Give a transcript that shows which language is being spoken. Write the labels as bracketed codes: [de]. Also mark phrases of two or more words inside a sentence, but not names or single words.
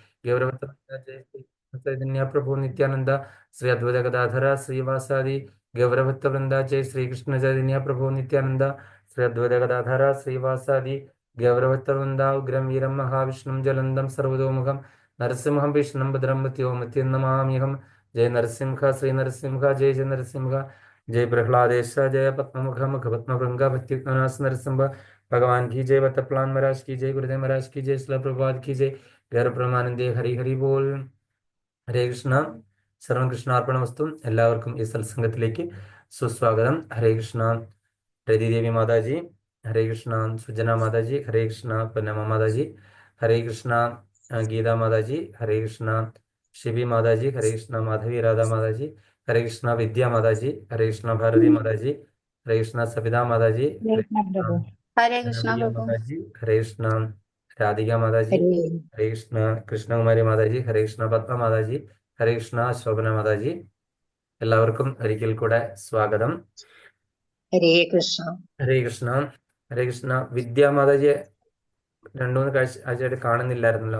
[sa] गौरवत्त जय श्री चैतन्य प्रभु नित्यानंद श्री अद्वैत गदाधर श्रीवासादि गौरवत्त वृंदा जय श्री कृष्ण चैतन्य प्रभु नित्यानंद श्री अद्वैत गदाधर श्रीवासादि गौरवत्त वृंदा उग्रं वीरं महाविष्णुं जलंदं सर्वतोमुखं नरसिंहं विष्णुं भद्रं मृत्युं नमाम्यहं जय नरसिंह श्री नरसिंह जय नरसिंह जय प्रह्लादेश जय पद्ममुख मुख पद्मभृंग भक्तिनाश [hi] नरसिंह भगवान की जय बतप्लान महाराज की जय गुरुदेव महाराज की जय शिला प्रभुपाद की जय [bn] গৌর প্রমানন্দে হরি হরি বোল. [sa] ഹരേ കൃഷ്ണ. സർവം കൃഷ്ണാർപ്പണമസ്തു. [ml] എല്ലാവർക്കും ഈ സത്സംഗത്തിലേക്ക് സുസ്വാഗതം. ഹരേ കൃഷ്ണ രതിദേവി മാതാജി, ഹരേ കൃഷ്ണ സുജന മാതാജി, ഹരേ കൃഷ്ണ പൊന്നമ്മ മാതാജി, ഹരേ കൃഷ്ണ ഗീതാ മാതാജി, ഹരേ കൃഷ്ണ ശിവി മാതാജി, ഹരേ കൃഷ്ണ മാധവി രാധാ മാതാജി, ഹരേ കൃഷ്ണ വിദ്യാ മാതാജി, ഹരേ കൃഷ്ണ ഭാരതി മാതാജി, ഹരേ കൃഷ്ണ സവിതാ മാതാജി, ഹരേ കൃഷ്ണ हरे कृष्णा ധനപ്രിയ प्रभु। മാതാജി, ഹരേ കൃഷ്ണ രാധിക മാതാജി, ഹരേ ഹരേ കൃഷ്ണ കൃഷ്ണകുമാരി മാതാജി, ഹരേ കൃഷ്ണ പത്മ മാതാജി, ഹരേ കൃഷ്ണ ശോഭന മാതാജി. എല്ലാവർക്കും ഒരിക്കൽ കൂടെ സ്വാഗതം. ഹരേ കൃഷ്ണ. ഹരേ കൃഷ്ണ. ഹരേ കൃഷ്ണ. വിദ്യാ മാതാജിയെ രണ്ടു മൂന്ന് ആഴ്ചയായിട്ട് കാണുന്നില്ലായിരുന്നല്ലോ.